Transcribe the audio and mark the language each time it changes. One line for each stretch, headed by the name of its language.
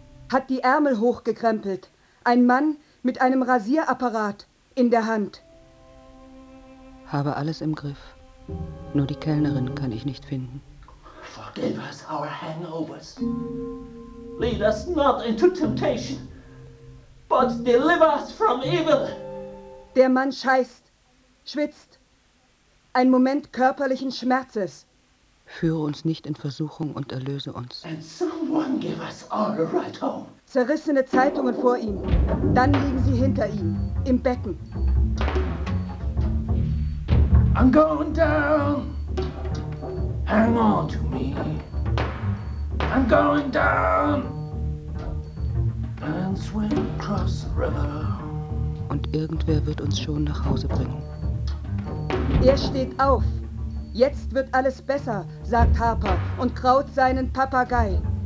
German: Hat die Ärmel hochgekrempelt. Ein Mann mit einem Rasierapparat in der Hand. Habe alles im Griff. Nur die Kellnerin kann ich nicht finden.
English: Forgive us our hangovers. Lead us not into temptation, but deliver us from evil.
German: Der Mann scheißt, schwitzt. Ein Moment körperlichen Schmerzes. Führe uns nicht in Versuchung und erlöse uns.
English: And someone give us all a ride home.
German: Zerrissene Zeitungen vor ihm. Dann liegen sie hinter ihm, im Becken.
English: I'm going down. Hang on to me. I'm going down. And swim across the river.
German: Und irgendwer wird uns schon nach Hause bringen. Er steht auf. Jetzt wird alles besser, sagt Harper und kraut seinen Papagei.